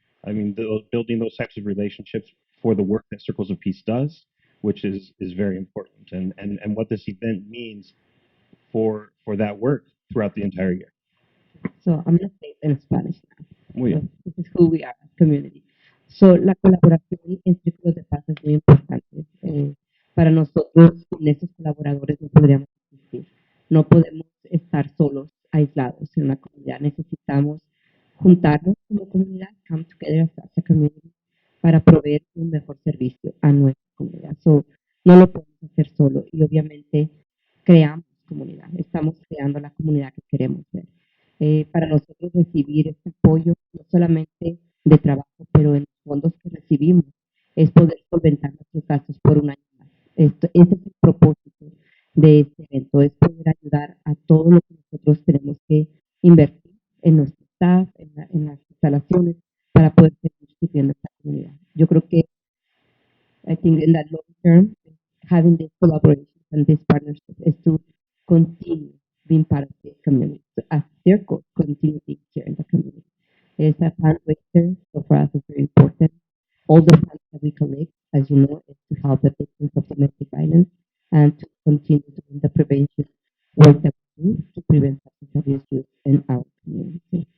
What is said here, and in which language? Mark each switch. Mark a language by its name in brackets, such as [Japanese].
[English] I mean, building those types of relationships for the work that Circles of Peace does, which is very important, and what this event means for that work throughout the entire year. So I'm going to say it in Spanish now. [Spanish] Muy [English] So [Spanish] bien. [English] this is who we are as community. [Spanish] So la colaboración en círculos de paz es muy importante. Para nosotros, sin esos colaboradores no podríamos existir. No podemos estar solos, aislados en una comunidad. Necesitamos juntarnos como comunidad, [English] come together as a community, [Spanish] para proveer un mejor servicio a nuestra comunidad. So, no lo podemos hacer solo y obviamente creamos comunidad. Estamos creando la comunidad que queremos ver. Para nosotros recibir este apoyo, no solamente de trabajo, pero en los fondos que recibimos, es poder solventar nuestros gastos por un año más. Ese es el propósito de este evento, es poder ayudar a todo lo que nosotros tenemos que invertir en nuestro staff, en las instalaciones, para poder seguir sirviendo a esta comunidad. Yo creo que, [English] I think in that long term, having this collaboration and this partnership is to continue being part of this community, so as circle, continue being here in the community. It's a fundraiser, so for us it's very important. All the funds that we collect, as you know, is to help the victims of domestic violence and to continue doing the prevention work that we do to prevent substance abuse use in our community.